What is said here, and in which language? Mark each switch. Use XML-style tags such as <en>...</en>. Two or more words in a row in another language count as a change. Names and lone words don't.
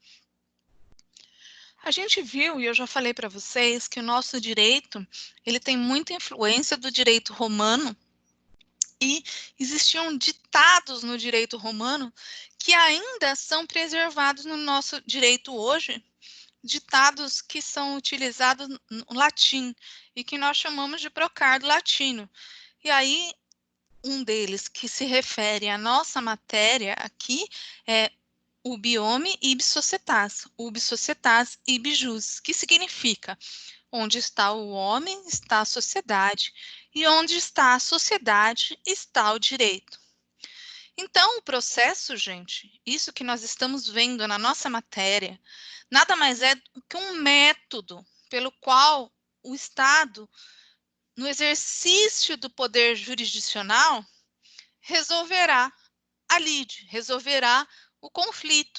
<pt>A gente viu, e eu já falei para vocês, que o nosso direito, ele tem muita influência do direito romano, e existiam ditados no direito romano que ainda são preservados no nosso direito hoje, ditados que são utilizados no latim e que nós chamamos de brocardo latino. E aí, um deles que se refere à nossa matéria aqui é</pt> <la>ubi homine ibi societas, ibi jus,</la> <pt>que significa onde está o homem, está a sociedade, e onde está a sociedade, está o direito. Então, o processo, gente, isso que nós estamos vendo na nossa matéria, nada mais é do que um método pelo qual o Estado, no exercício do poder jurisdicional, resolverá a lide, resolverá o conflito.</pt>